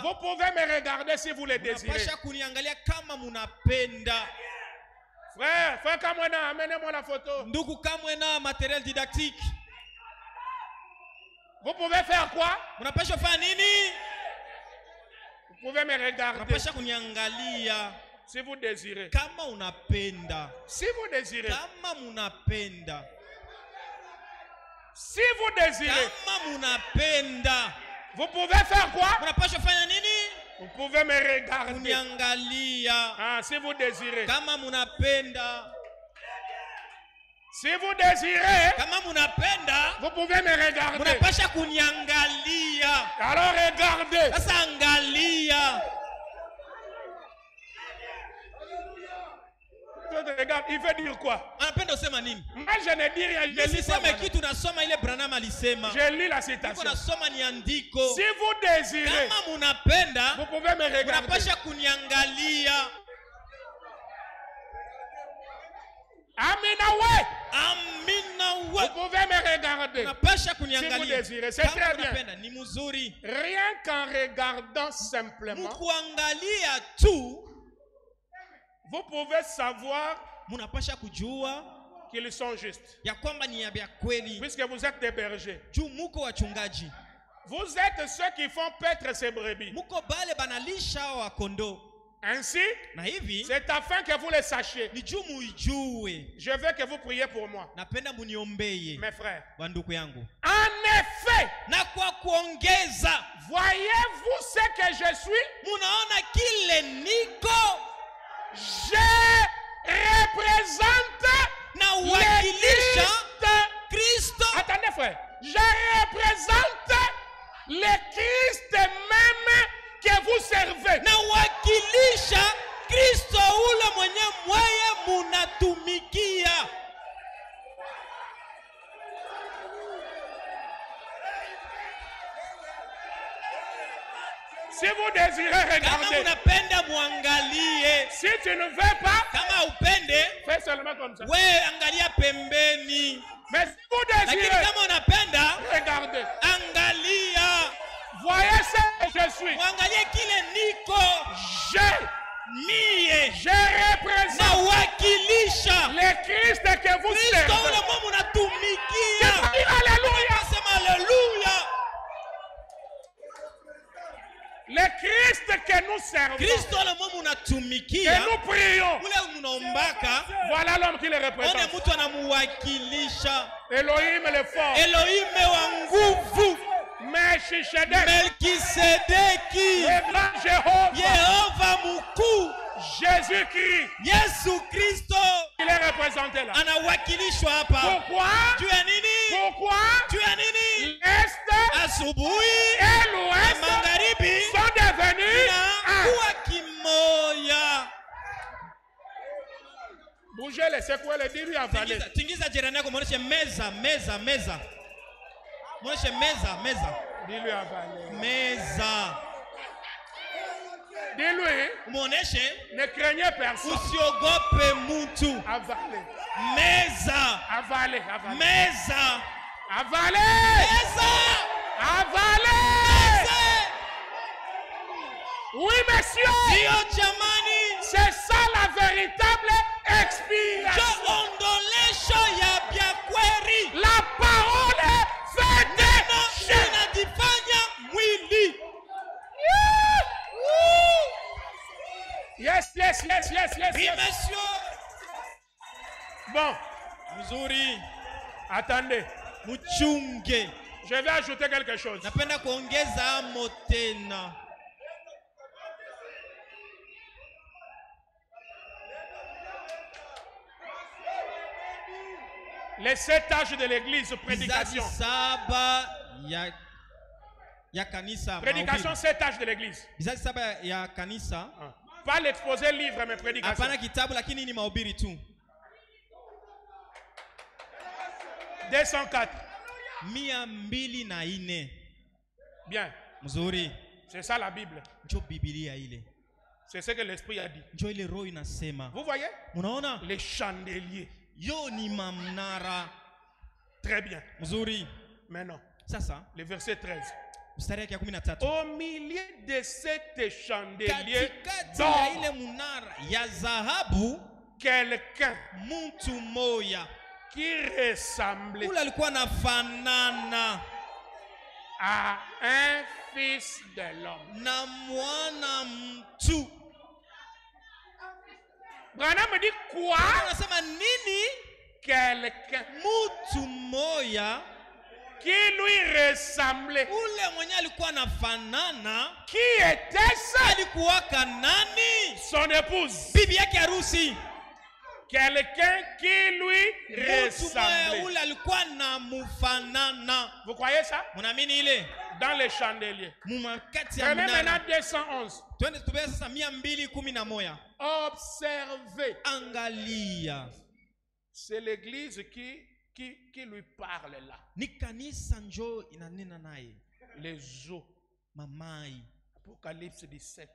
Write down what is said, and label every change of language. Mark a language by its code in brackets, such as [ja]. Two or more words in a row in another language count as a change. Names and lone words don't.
[fr] Vous pouvez me regarder si vous le désirez. [sw] Unapasha kuniangalia kama munapenda. [fr] Frère Kamwena, amenez-moi la photo. [sw] Ndugu kamwe na [fr] matériel didactique. Vous pouvez faire quoi? [sw] Munapasha fanya nini? [fr] Vous pouvez me regarder [sw] Unapasha kuniangalia [fr] si vous désirez. [sw] kama unapenda. [fr] Si vous désirez. [sw] Kama munapenda. [fr] Si vous désirez. [sw] Kama munapenda. [fr] Vous pouvez faire quoi? [sw] Munapasha fanya nini? [fr] Vous pouvez me regarder. [sw] Kuniangalia. [fr] Ah, si vous désirez. [sw] Kama munapenda. [fr] Si vous désirez, [sw] Kama munapenda. [fr] vous pouvez me regarder. [sw] Munapasha kuniangalia. [fr] Alors regardez. [sw] Sasa angalia. [fr] Regarde, il veut dire quoi? [sw] Anapenda usema nini? [fr] Moi, je ne dis rien. Je lis, [sw] Nisiseme kitu, nasoma ile Branham alisema. [fr] je lis la [sw] Niko [fr] citation. [sw] nasoma ni andiko. [fr] Si vous désirez, [sw] Kama munapenda, [fr] vous pouvez me regarder. [sw] munapasha kuniangalia. Amina, [fr] ouais. [sw] Amina [fr] Vous [sw] wa. [fr] pouvez me regarder. [sw] Unapasha [fr] Si vous [sw] kuniangalia. [fr] désirez, c'est [sw] Kama [fr] très bien. [sw] unapenda ni mzuri. [fr] Rien qu'en regardant simplement, [sw] Mkuangalia tu [fr] vous pouvez savoir [sw] munapasha kujua [fr] qu'ils sont justes. [sw] ya kwamba ni ya kweli. [fr] Puisque vous êtes des bergers. [sw] Juu muko wachungaji. [fr] Vous êtes ceux qui font paître ces brebis. [sw] Muko bale banalisha wa kondoo. [fr] Ainsi, [sw] Na hivi [fr] c'est afin que vous le sachiez. [sw] ni juu muijue. [fr] Je veux que vous priez pour moi, [sw] Napenda muniombeye [fr] mes frères. [sw] banduku yangu. [fr] En effet, [sw] Na kwa kuongeza, [fr] voyez-vous ce que je suis? [sw] munaona kile niko [fr] Je représente [sw] na [fr] le [sw] wakilisha [fr] Christ. [sw] Kristo. [fr] Attendez, frère. Je représente le Christ même que vous servez. [sw] Na wakilisha Kristo ule mwenye mweye munatumikia. [fr] Si vous désirez [sw] Kama [fr] regarder, [sw] unapenda muangalie. [fr] si tu ne veux pas, [sw] Kama upende, [fr] fais seulement comme ça. [sw] we angalia pembeni. [fr] Mais si vous [sw] Lakini [fr] désirez, [sw] kama unapenda, [fr] regardez. [sw] angalia. [fr] Voyez ce que je suis. [sw] Muangalie kile niko. [fr] Je [sw] Mie [fr] représente que vous [sw] Kristo ule [fr] servez. [sw] mwe munatumikia. [fr] Alléluia. [sw] Sema haleluya. [fr] Le Christ que nous servons, [sw] Kristo ule mwe [fr] que [sw] munatumikia. [fr] nous prions, [sw] Ule munaombaka. [fr] voilà l'homme qui le [en] One [fr] représente. [sw] mtu anamuwakilisha. [fr] Elohim le fort. [sw] Elohime wa nguvu. [fr] Melchizedek, [sw] Melkisedeki. [fr] le grand Jéhovah, [sw] Yehova mkuu. [fr] Jésus-Christ, [sw] Yesu Kristo [fr] il est représenté là. [sw] anawakilishwa hapa. [fr] Pourquoi? [sw] Juu ya nini? [fr] Pourquoi? [sw] Juu ya nini? [fr] L'Est [sw] Asubuhi [fr] et [sw] na [fr] l'Ouest [sw] magharibi [fr] sont devenus un. [sw] kuwa kimoya. [fr] Bougez les secouez les dire avaler. [sw] Tingiza jirani yako muoneshe meza, meza, meza. Muoneshe meza, meza. [fr] Dis-lui avaler. [sw] Meza. [fr] Dis-lui, [sw] Muoneshe [fr] ne craignez personne. [sw] usiogope mtu. [fr] Avaler. [sw] Meza. [fr] Avaler. Avaler. [sw] Meza. [fr] Avaler. [sw] Meza. [fr] Avaler. [sw] Meza. [fr] Oui, monsieur. [sw] Sio jamani. [fr] C'est ça la véritable expiation. [sw] Jo ondolesho ya bya kweli. [fr] La parole faite chair. [sw] Inajifanya mwili. [en] Yes. [fr] Oui, monsieur. Bon, [sw] Mzuri. [fr] attendez. [sw] Mchunge. [fr] Je vais ajouter quelque chose. [sw] Napenda kuongeza amo tena. [fr] Les 7 âges de l'église, prédication. [sw] Vizazi saba ya kanisa. [fr] Prédication, 7 âges de l'église. [sw] Vizazi saba ya kanisa. Ah. [fr] Pas l'exposé livre, mais prédication. [sw] Hapana kitabu lakini ni mahubiri tu. 204. 204. [fr] Bien. [sw] Mzuri. [fr] C'est ça la Bible. [sw] Njo Biblia ile. [fr] C'est ce que l'Esprit a dit. [sw] Njo ile roho inasema. [fr] Vous voyez? [sw] Unaona? [fr] Les chandeliers. [sw] Yo ni mamnara. [fr] Très bien. [sw] Mzuri. [fr] Maintenant, [sw] Sasa [fr] le verset 13. [sw] mstari yake ya 13. [fr] Au milieu de ces chandeliers [sw] Katikati ya [fr] d'or, [sw] ile munara ya dhahabu [fr] quelqu'un [sw] mtu moya [fr] qui ressemblait [sw] ule alikuwa anafanana [fr] à un fils de l'homme. [sw] na mwana mtu. [fr] Branham dit quoi? [sw] Anasema nini? [fr] Quelqu'un [sw] Mtu moya [fr] qui lui ressemblait. [sw] ule mwenye alikuwa anafanana [fr] Qui était-ce? [sw] alikuwaka nani? [fr] Son épouse. [sw] Bibi yake harusi. [fr] Quelqu'un qui lui [sw] Mtu moya [fr] ressemblait. [sw] ule alikuwa na mufanana. [fr] Vous croyez ça? [sw] Munaamini ile? [fr] Dans les chandeliers. [sw] Mumakati ya [fr] Prenez maintenant [sw] munara. 211. Twende tubea sasa 211. [fr] Observez. [sw] Angalia. [fr] C'est l'église qui lui parle là. [sw] Ni kanisa njo inanena naye. [fr] Les eaux. [sw] Mamai. [fr] Apocalypse 17.